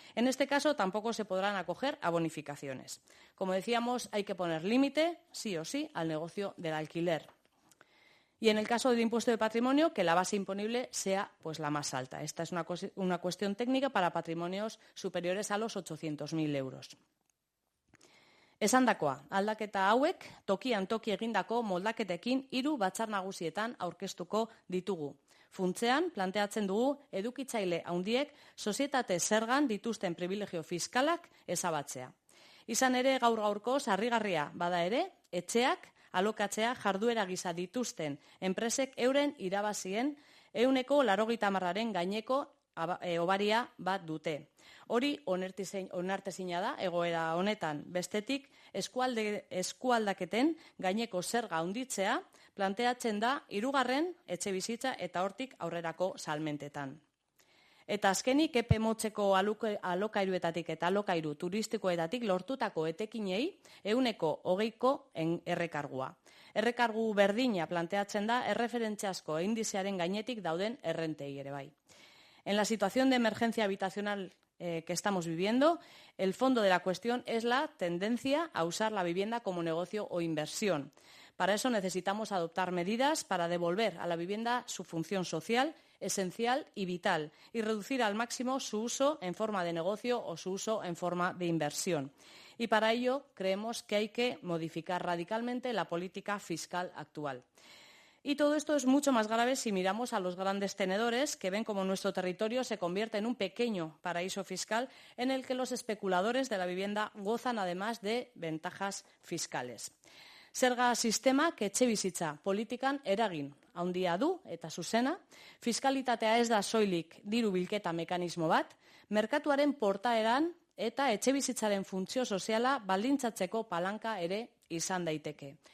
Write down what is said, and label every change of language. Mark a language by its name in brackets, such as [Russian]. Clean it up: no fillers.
[Spanish] En este caso, tampoco se podrán acoger a bonificaciones. Como decíamos, hay que poner límite, sí o sí, al negocio del alquiler. Y en el caso del impuesto de patrimonio, que la base imponible sea la más alta. Esta es una cuestión técnica para patrimonios superiores a los 800.000 euros. [Basque] Esandakoa, aldaketa hauek tokian toki egindako moldaketekin 3 batzar nagusietan aurkeztuko ditugu. Funtsean, planteatzen dugu edukitzaile handiek sozietate zergan dituzten pribilegio fiskalak ezabatzea. Izan ere, gaur-gaurkoz harrigarria bada ere, etxeak alokatzea jarduera gisa dituzten enpresek euren irabazien 80% gaineko obaria bat dute. Hori onartezina da egoera honetan. Bestetik, eskualdaketen gaineko zerga handitzea planteatzen da 3. etxebizitza eta hortik aurrerako salmentetan. Eta azkenik, epe motzeko alokairuetatik eta alokairu turistikoetatik lortutako etekinei 20%ko errekargua. Errekargu berdina planteatzen da erreferentziazko indizearen gainetik dauden errentei ere bai. [Spanish] En la situación de emergencia habitacional que estamos viviendo, el fondo de la cuestión es la tendencia a usar la vivienda como negocio o inversión. Para eso necesitamos adoptar medidas para devolver a la vivienda su función social, esencial y vital, y reducir al máximo su uso en forma de negocio o su uso en forma de inversión. Y para ello creemos que hay que modificar radicalmente la política fiscal actual. Y todo esto es mucho más grave si miramos a los grandes tenedores que ven como nuestro territorio se convierte en un pequeño paraíso fiscal en el que los especuladores de la vivienda gozan además de ventajas fiscales. [Basque] Zerga sistemak etxebizitza politikan eragin handia du eta zuzena, fiskalitatea ez da soilik diru bilketa mekanismo bat, merkatuaren portaeran eta etxebizitzaren funtzio soziala baldintzatzeko palanka ere izan daiteke.